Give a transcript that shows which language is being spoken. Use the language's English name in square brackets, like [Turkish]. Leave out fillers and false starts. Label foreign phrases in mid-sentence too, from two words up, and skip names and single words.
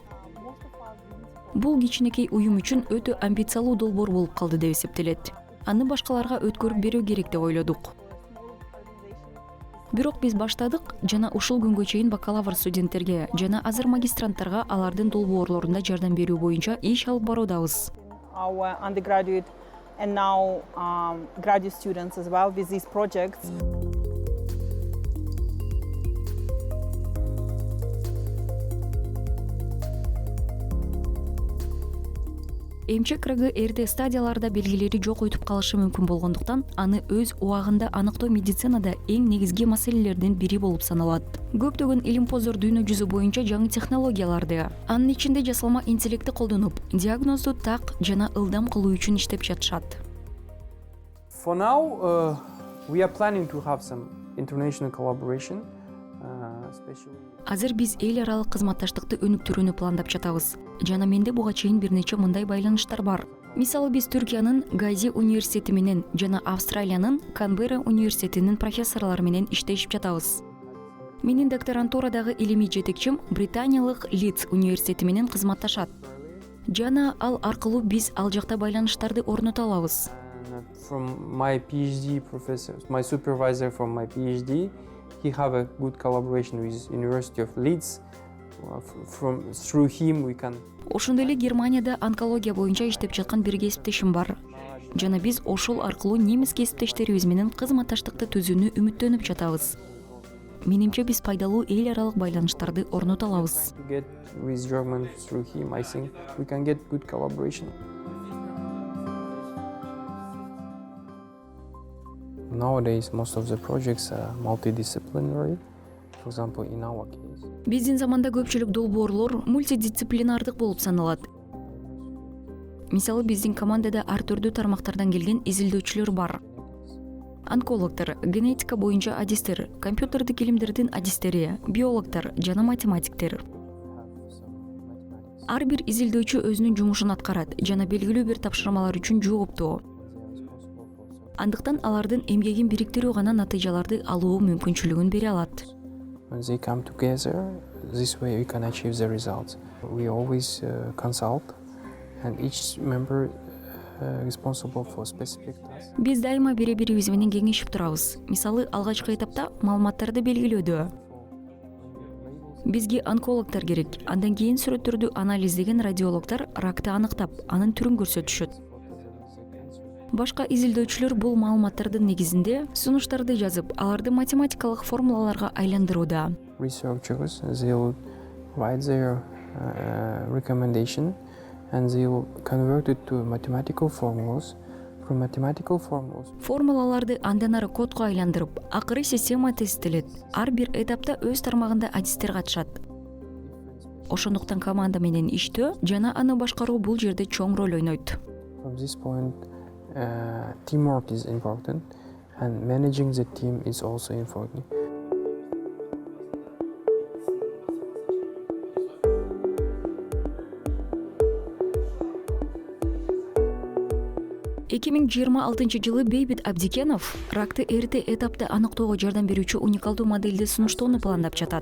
[Kyrgyz] Бул кичинекей уюм үчүн өтө амбициялуу долбоор болуп калды деп эсептелет. Аны башкаларга өткөрүп берүү керек деп ойлодук. Бирок биз баштадык жана ушул күнгө чейин бакалавр студенттерге жана азыр магистранттарга алардын долбоорлорунда жардам берүү боюнча иш алып баруудабыз. [English] Our undergraduate and now graduate students as well with these projects. [Kyrgyz] Эмчек рагы эрте стадияларда белгилери жок өтүп калышы мүмкүн болгондуктан аны өз убагында аныктоо медицинада эң негизги маселелердин бири болуп саналат. Көптөгөн илимпоздор дүйнө жүзү боюнча жаңы технологияларды, анын ичинде жасалма интеллектти колдонуп, диагнозду так жана ылдам кылуу үчүн иштеп жатышат. [English] For now, we are planning to have some international collaboration, especially. [Kyrgyz] Азыр биз эл аралык кызматташтыкты өнүктүрүүнү пландап жатабыз. Жана менде буга чейин бир нече мындай байланыштар бар. Мисалы биз Түркиянын Гази университети менен жана Австралиянын Канберра университетинин профессорлору менен иштешип жатабыз. Менин докторантурадагы илимий жетекчим Британиялык Лидс университети менен кызматташат. Жана ал аркылуу биз ал жакта байланыштарды орното алабыз. [English] From my PhD professor, my supervisor from my PhD, he have a good collaboration with University of Leeds. Through him we can. [Kyrgyz] Ошондой эле Германияда онкология боюнча иштеп жаткан бир кесиптешим бар. Жана биз ошол аркылуу немис кесиптештерибиз менен кызматташтыкты түзүүнү үмүттөнүп жатабыз. Менимче биз пайдалуу эл аралык байланыштарды орното алабыз. [English] Get with German through him, I think we can get good collaboration. Nowadays, most of the projects are multidisciplinary. For example, in our case. [Kyrgyz] Биздин заманда көпчүлүк долбоорлор мультидисциплинардык болуп саналат. Мисалы биздин командада ар түрдүү тармактардан келген изилдөөчүлөр бар. Онкологдор, генетика боюнча адистер, компьютердик илимдердин адистери, биологдор жана математиктер. Ар бир изилдөөчү өзүнүн жумушун аткарат жана белгилүү бир тапшырмалар үчүн жооптуу. Андыктан алардын эмгегин бириктирүү гана натыйжаларды алуу мүмкүнчүлүгүн бере алат. [English] When they come together, this way we can achieve the results. We always consult, and each member responsible for specific task. [Kyrgyz] Биз дайыма бири-бирибиз менен кеңешип турабыз. Мисалы, алгачкы этапта маалыматтарды белгилөөдө бизге онкологдор керек, андан кийин сүрөттөрдү анализдеген радиологдор ракты аныктап, анын түрүн көрсөтүшөт. Башка изилдөөчүлөр бул маалыматтардын негизинде сунуштарды жазып, аларды математикалык формулаларга айландырууда. [English] Researchers, they will write their recommendation and they will convert it to mathematical formulas. From mathematical formulas. [Kyrgyz] Формулаларды андан ары кодго айландырып, акыры система тесттелет. Ар бир этапта өз тармагында адистер катышат. Ошондуктан команда менен иштөө жана аны башкаруу бул жерде чоң роль ойнойт. [English] From this point, teamwork is important, and managing the team is also important. [Kyrgyz] Жылы Бейбит Абдикенов ракты эрте этапта аныктоого жардам берүүчү уникалдуу моделди сунуштоону пландап жатат.